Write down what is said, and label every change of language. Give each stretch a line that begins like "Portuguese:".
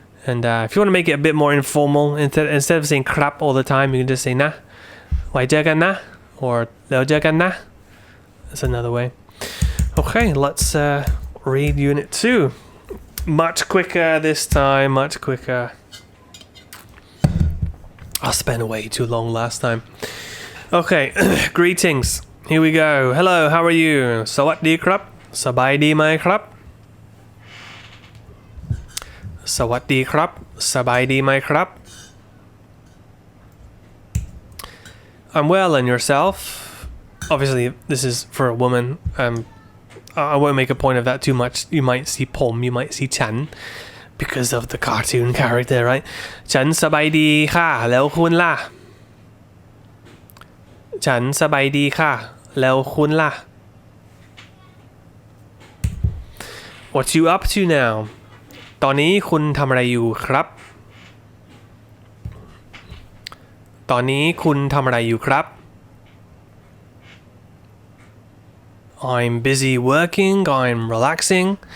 English: And if you want to make it a bit more informal, instead of saying ครับ all the time, you can just say
Thai: นะไว้เจอกันนะ
English: or
Thai: แล้วเจอกันนะ.
English: That's another way. Okay, let's read Unit 2. Much quicker this time, much quicker. I spent way too long last time. Okay, greetings. Here we go. Hello, how are you?
Thai: สวัสดีครับ สบายดีไหมครับ สวัสดีครับ สบายดีไหมครับ
English: I'm well, and yourself? Obviously, this is for a woman. I won't make a point of that too much. You might see ผม you might see ฉัน because of the cartoon character, right?
Thai: ฉันสบายดีค่ะแล้วคุณล่ะ ฉันสบายดีค่ะแล้วคุณล่ะ
English: What you up to now?
Thai: ตอนนี้คุณทำอะไรอยู่ครับ ตอนนี้คุณทำอะไรอยู่ครับ
English: I'm busy working. I'm relaxing.